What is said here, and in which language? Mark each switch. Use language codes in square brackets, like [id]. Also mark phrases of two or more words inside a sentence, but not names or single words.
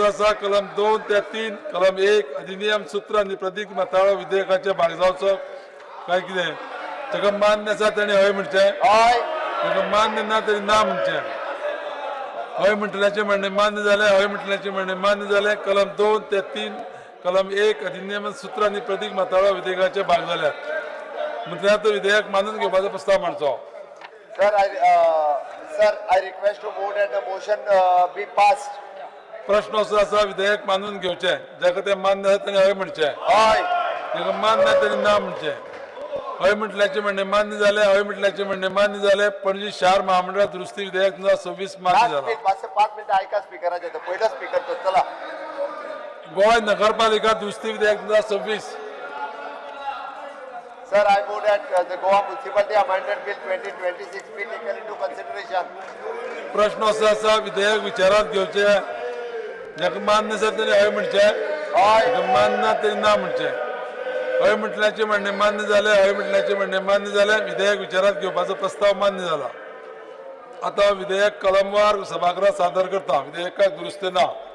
[kok] आसा कलम 2 ते 3 कलम 1 अधिनियम सूत्र आनी प्रतीक माथाळो विधेयकाचे भाग जावचो काय कितें जाका मान्य आसा ताणें हय म्हणचें जाका मान्य ना तरी ना म्हणचें हय म्हटल्याचे म्हणणे मान्य झाले हय म्हटल्याचे म्हणणे मान्य झाले कलम 2 ते 3 कलम 1 अधिनियम सूत्र आनी प्रतीक माथाळो विधेयकाचे भाग जाल्यात मंत्र्यान तो विधेयक मानून घेवपाचो प्रस्ताव मांडचो [en] Sir, I request to move that the motion be passed. [kok] प्रश्न असो आसा विधेयक मानून घेवचे जाका ते मान्य आसा ताणें हय म्हणचें हय जाका मान्य ना तरी ना म्हणचें हय म्हटल्याचे म्हणणे मान्य झाले हय म्हटल्याचे म्हणणे मान्य झाले पणजी शहर महामंडळ दुरुस्ती विधेयक 2026 मान्य झाला 5 मिनिटं ऐका स्पीकराचे तो पहिला स्पीकर तो चला गोंय नगरपालिका दुरुस्ती विधेयक 2026 [en] Sir, I move that the Goa Municipality Amendment Bill 2026 be taken into consideration. [kok] प्रश्न असो आसा विधेयक विचारात घेवचे जाका मान्य आसा ताणें हय म्हणचें जाका मान्य ना तरी ना म्हणचें हय म्हटल्याचे म्हणणे मान्य झाले हय म्हटल्याचे म्हणणे मान्य झाले विधेयक विचारात घेवपाचो प्रस्ताव मान्य झाला आता विधेयक कलमवार सभागृहात सादर करता विधेयकाक दुरुस्ती ना